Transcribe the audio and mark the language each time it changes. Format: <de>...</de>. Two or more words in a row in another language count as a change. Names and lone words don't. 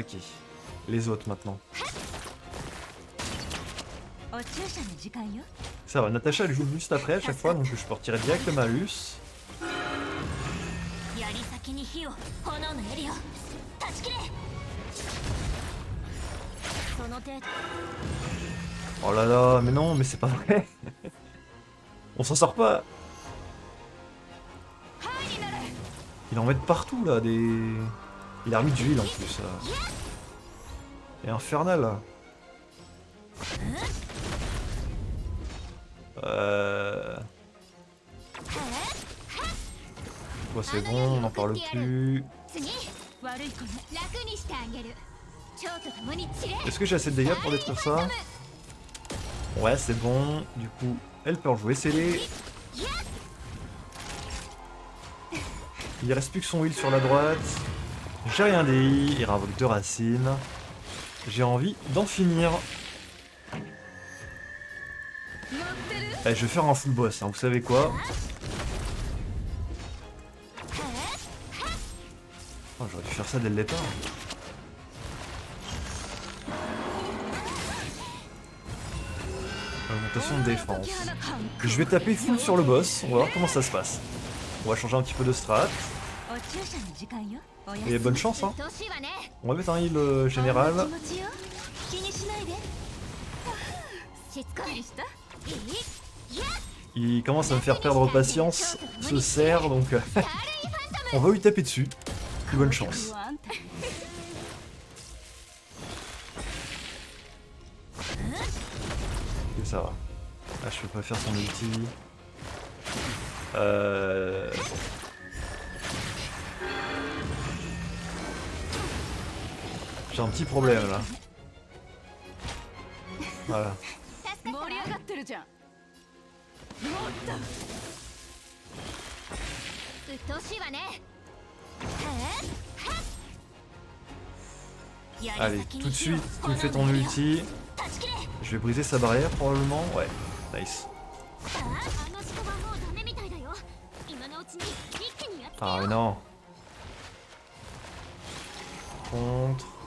<fr>Ok. Les autres, maintenant.</fr> <ja>お注射の時間よ</ja> <fr>Ça va, Natacha, elle joue juste après, à chaque fois, donc je peux retirer direct le malus.</fr> <ja>槍先に火を炎の槍を断ち切れその程度</ja> <fr>Oh là là, mais non, mais c'est pas vrai. On s'en sort pas. Il en met de partout, là, des... Il a remis du heal, en plus, là. Et infernal, là. Bon, c'est bon, on n'en parle plus.</fr> <ja>次悪い子ね楽にしてあげる蝶と共に散れ</ja> <fr>Est-ce que j'ai assez de dégâts pour détruire ça? Ouais, c'est bon. Du coup, elle peut en jouer scellé. Il reste plus que son heal sur la droite. J'ai rien dit. Il réinvoque 2 racines. J'ai envie d'en finir. Allez, je vais faire un full boss, hein, vous savez quoi? Oh, j'aurais dû faire ça dès le départ. Augmentation de défense. Je vais taper full sur le boss, on va voir comment ça se passe. On va changer un petit peu de strat.</fr> <ja>お注射の時間よおやす</ja> <fr>Et bonne chance, hein.</fr> <ja>年はね</ja> <fr>On va mettre un heal général.</fr> <ja>ほんの気持ちよ気にしないでしつこいしたいい</ja> <fr>Il commence à me faire perdre patience, se serre, donc on va lui taper dessus. Plus bonne chance.</fr> <ja>あんた</ja> <fr>Et ça va. Ah, je peux pas faire son ulti. J'ai un petit problème là. Voilà.</fr> <ja>盛り上がってるじゃんもっとうっとうしいわね</ja> <fr>Allez, tout de suite, tu me fais ton ulti. Je vais briser sa barrière probablement. Ouais, nice.</fr> <ja>あの人はもうダメみたいだよ今のうちに一気にやっつけ</ja> <fr>Ah mais non. Contre.</fr>